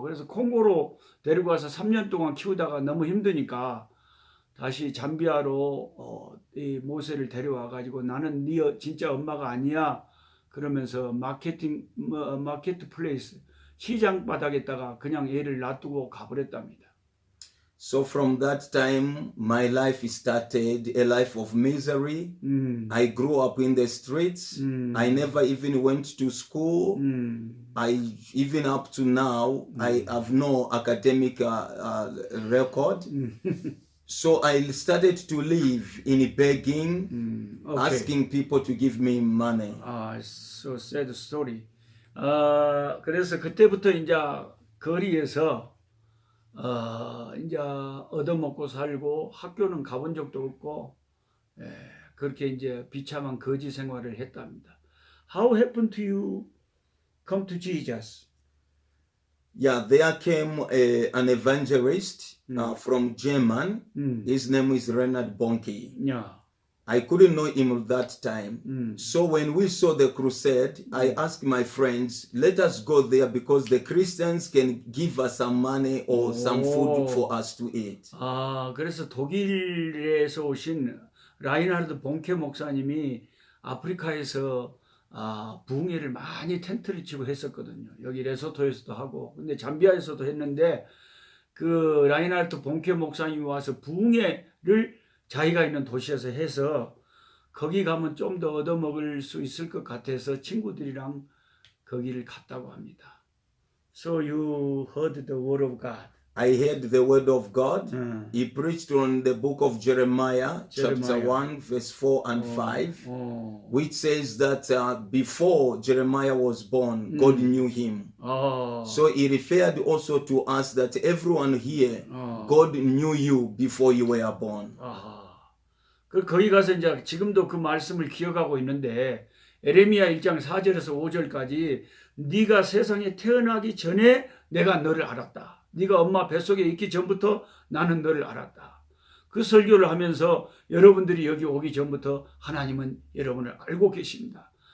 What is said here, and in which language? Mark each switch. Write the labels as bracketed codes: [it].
[ko] 그래서 콩고로 데리고 와서 3년 동안 키우다가 너무 힘드니까 다시 잠비아로 이 모세를 데려와 가지고 나는 네 진짜 엄마가 아니야 그러면서 마케트 플레이스 시장 바닥에다가 그냥 애를 놔두고 가버렸답니다. [en] So from that time, my life started a life of misery. I grew up in the streets. I never even went to school. Even up to now, I have no academic record. So I started to live in begging, [ko] 오케이. [en] asking people to give me money. 아, so sad story. [ko] 그래서 그때부터 이제 거리에서 이제 얻어먹고 살고 학교는 가본 적도 없고 그렇게 이제 비참한 거지 생활을 했답니다. [en] How happened to you come to Jesus? Yeah, there came an evangelist from German. His name is Reinhard Bonnke. [ko] 야, [en] I couldn't know him at that time. So when we saw the crusade, I asked my friends, let us go there because the Christians can give us some money or some food for us to eat. [ko] 아, 그래서 독일에서 오신 라인하르드 본케 목사님이 아프리카에서 부흥회를 많이 텐트를 치고 했었거든요. 여기 레소토에서도 하고, 근데 잠비아에서도 했는데 그 라인하르드 본케 목사님이 와서 부흥회를 자기가 있는 도시에서 해서 거기 가면 좀 더 얻어먹을 수 있을 것 같아서 친구들이랑 거기를 갔다고 합니다. [en] So you heard the word of God. I heard the word of God. He preached on the book of Jeremiah, chapter 1, verse 4 and 5, which says that before Jeremiah was born, God knew him. So he referred also to us that everyone here, God knew you before you were born. [ko] 거기 가서 이제 지금도 그 말씀을 기억하고 있는데 에레미야 1장 4절에서 5절까지 네가 세상에 태어나기 전에 내가 너를 알았다. 네가 엄마 뱃속에 있기 전부터 나는 너를 알았다. 그 설교를 하면서 여러분들이 여기 오기 전부터 하나님은 여러분을 알고 계십니다.